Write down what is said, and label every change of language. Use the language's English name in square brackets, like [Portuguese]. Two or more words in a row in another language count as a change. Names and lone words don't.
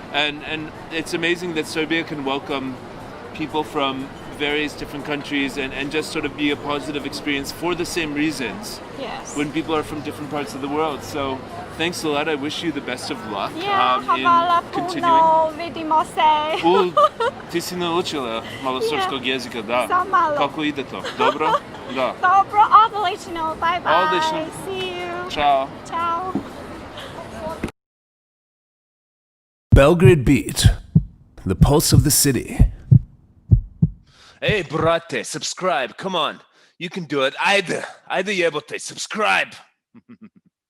[English] And it's amazing that Serbia can welcome people from various different countries and just sort of be a positive experience for the same reasons Yes. when people are from different parts of the world. So thanks a lot. I wish you the best of luck [Serbian] Yeah, hvala [English] in continuing. [Serbian] puno, vidimo se. Ti si naučila malo srpskog jezika, da. Samo malo. Kako ide to? Dobro? Da. Dobro, odlično. [English] Bye bye. [Serbian] Odlično. [English] See you. Ciao. Ciao. Belgrade Beat, the pulse of the city. Hey, brate, subscribe. Come on. You can do it. [Serbian] Ajde jebote, subscribe.